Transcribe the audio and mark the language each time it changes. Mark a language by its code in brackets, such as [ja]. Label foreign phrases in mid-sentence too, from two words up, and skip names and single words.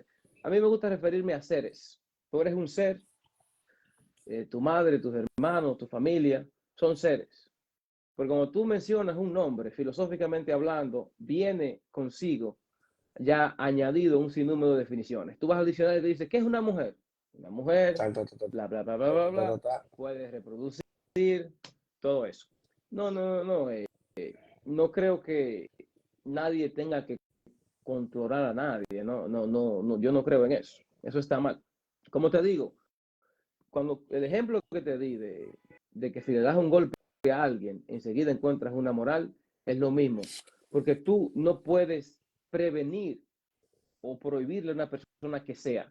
[es] A mí me gusta referirme a seres. Tú eres un ser, tu madre, tus hermanos, tu familia, son seres. Porque cuando tú mencionas un nombre, filosóficamente hablando, viene consigo ya añadido un sinnúmero de definiciones. Tú vas al diccionario y te dices, ¿qué es una mujer? una mujer, tal, tal, tal, tal, bla, bla, bla, bla, bla, tal, tal, bla, tal. puede reproducir, todo eso. No, no, no, no, no creo que nadie tenga que controlar a nadie, no, no, no, no, yo no creo en eso, eso está mal. Como te digo, cuando el ejemplo que te di de que si le das un golpe a alguien, enseguida encuentras una moral, es lo mismo, porque tú no puedes prevenir o prohibirle a una persona que sea.